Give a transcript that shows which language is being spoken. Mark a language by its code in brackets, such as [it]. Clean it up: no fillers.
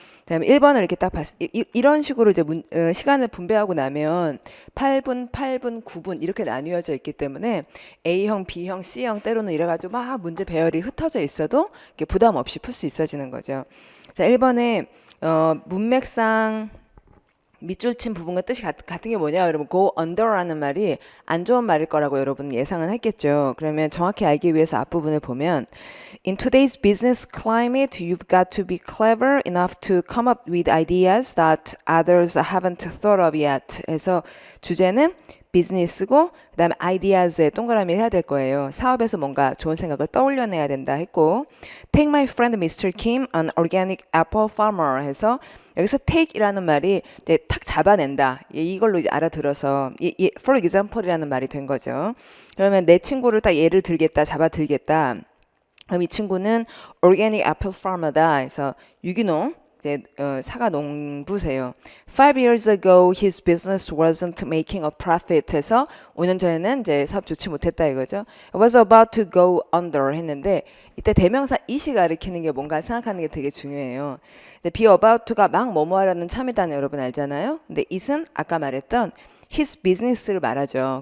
[ko] 그다음에 1번을 이렇게 딱 이런 식으로 이제 시간을 분배하고 나면 8분, 8분, 9분 이렇게 나뉘어져 있기 때문에 A형, B형, C형 때로는 이래가지고 막 문제 배열이 흩어져 있어도 이렇게 부담 없이 풀 수 있어지는 거죠. 자, 1번에 문맥상 밑줄 친 부분과 뜻이 같은 게 뭐냐? 여러분, go under라는 말이 안 좋은 말일 거라고 여러분 예상은 했겠죠. 그러면 정확히 알기 위해서 앞부분을 보면 [en] In today's business climate, you've got to be clever enough to come up with ideas that others haven't thought of yet. [ko] 해서 주제는 비즈니스고 그다음에 ideas에 동그라미 해야 될 거예요. 사업에서 뭔가 좋은 생각을 떠올려내야 된다 했고 [en] Take my friend Mr. Kim, an organic apple farmer [ko] 해서 여기서 take이라는 말이 이제 탁 잡아낸다. 이걸로 이제 알아들어서 for example이라는 말이 된 거죠. 그러면 내 친구를 딱 예를 들겠다, 잡아들겠다. 그럼 이 친구는 [en] organic apple farmer [ko] 다. 해서 유기농 이제 사과 농부세요. [en] 5 years ago, his business wasn't making a profit. [ko] 해서 5년 전에는 이제 사업 좋지 못했다 이거죠. [en] It was about to go under [ko] 했는데 이때 대명사 it이 가리키는 게 뭔가 생각하는 게 되게 중요해요. be about to가 막 뭐뭐 하려는 참이다는 여러분 알잖아요. 근데 it은 아까 말했던 his business를 말하죠.